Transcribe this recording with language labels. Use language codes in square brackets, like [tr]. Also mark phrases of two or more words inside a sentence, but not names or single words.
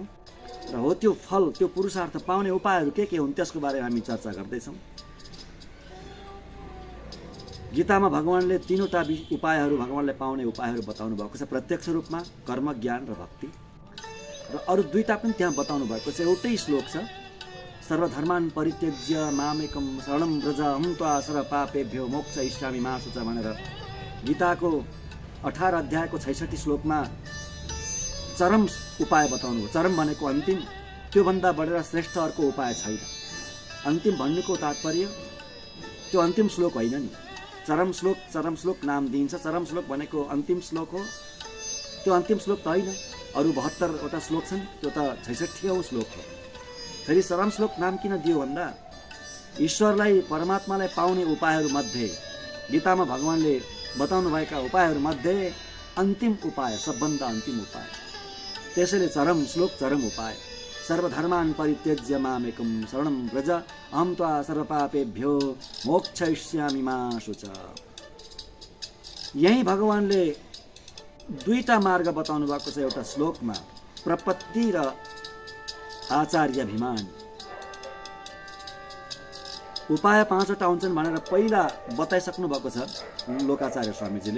[ne] र हो त्यो फल, त्यो पुरुषार्थ पाउने उपायहरू के हुन् त्यसको बारेमा हामी चर्चा गर्दैछौँ। गीतामा भगवानले तीनवटा उपायहरू, भगवानले पाउने उपायहरू बताउनु भएको छ, प्रत्यक्ष रूपमा, कर्म, ज्ञान र भक्ति। र अरू दुईटा पनि त्यहाँ बताउनु भएको छ। एउटै श्लोक छ, [sa] सर्वधर्मान् परित्यज्य मामेकं शरणं व्रज अहं त्वा सर्वपापेभ्यो मोक्षयिष्यामि मा शुचः [ne] भनेर गीताको 18 अध्यायको 66 श्लोकमा चरम उपाय बताउनु भयो। चरम भनेको अन्तिम, त्योभन्दा बढेर श्रेष्ठ अर्को उपाय छैन। अन्तिम भन्नुको तात्पर्य त्यो अन्तिम श्लोक होइन नि, चरम श्लोक नाम दिइन्छ। चरम श्लोक भनेको अन्तिम श्लोक हो, त्यो अन्तिम श्लोक त होइन। अरू 72वटा श्लोक छन्, त्यो त 66औं श्लोक हो। फेरि चरम श्लोक नाम किन दियो भन्दा ईश्वरलाई, परमात्मालाई पाउने उपायहरूमध्ये, गीतामा भगवानले बताउनु भएका उपायहरूमध्ये अन्तिम उपाय, सबभन्दा अन्तिम उपाय, त्यसैले चरम श्लोक, चरम उपाय। [sa] सर्वधर्मान् परित्यज्य मामेकं शरणं व्रज अहं त्वा सर्वपापेभ्यो मोक्षयिष्यामि मा शुचः। [ne] यही भगवानले दुईटा मार्ग बताउनु भएको छ एउटा श्लोकमा, प्रपत्ति र आचार्याभिमान। उपाय 5वटा हुन्छन् भनेर पहिला बताइसक्नु भएको छ लोकाचार्य स्वामीजीले।